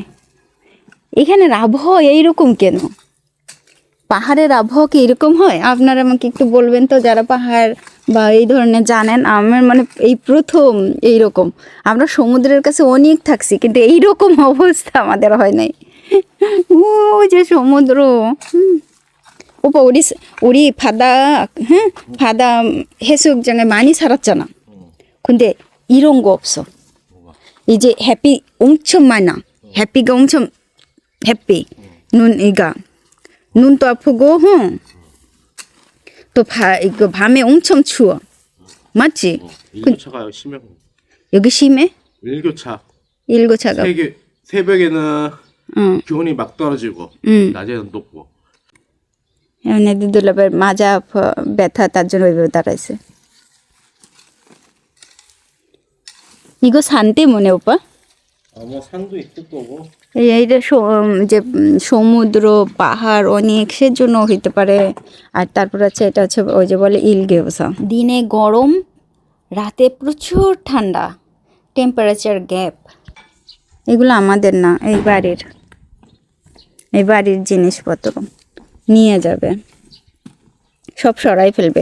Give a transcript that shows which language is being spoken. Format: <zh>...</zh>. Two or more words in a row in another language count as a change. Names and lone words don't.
<bn>এখানের আবহাওয়া এইরকম কেন? পাহাড়ের আবহাওয়া কি এরকম হয়? আপনারা আমাকে একটু বলবেন তো, যারা পাহাড় বা এই ধরনের জানেন। আমার মানে এই প্রথম এইরকম। আমরা সমুদ্রের কাছে অনেক থাকছি, কিন্তু এইরকম অবস্থা আমাদের হয় নাই। ও যে সমুদ্র,</bn> <ko>오빠 우리 바다 바다 해수욕장에 많이 살았잖아. 근데 이런 거 없어. 이제 햇빛 엄청 많아. 햇빛가 엄청 햇빛. 눈이가 눈도 아프고, 또 이거 밤에 엄청 추워. 맞지? 일교차가 심해. 여기 심해? 일교차. 일교차가. 새벽에는 기온이 막 떨어지고 낮에는 높고.</ko> <bn>এমনি দুলাবের মাজা ব্যথা, তার জন্য ওইভাবে দাঁড়াইছে।</bn> <ko>이거 산 때문에 오빠? 뭐 산도 있을 거고.</ko> <bn>এইটা যে সমুদ্র পাহাড় অনেক, সেজন্য হইতে পারে। আর তারপর আছে এটা হচ্ছে ওই যে বলে ইলগেওসা। দিনে গরম, রাতে প্রচুর ঠান্ডা,</bn> <en>temperature gap.</en> <bn>এগুলো আমাদের না, এই বাড়ির জিনিসপত্র নিয়ে যাবে, সব সরাই ফেলবে।</bn>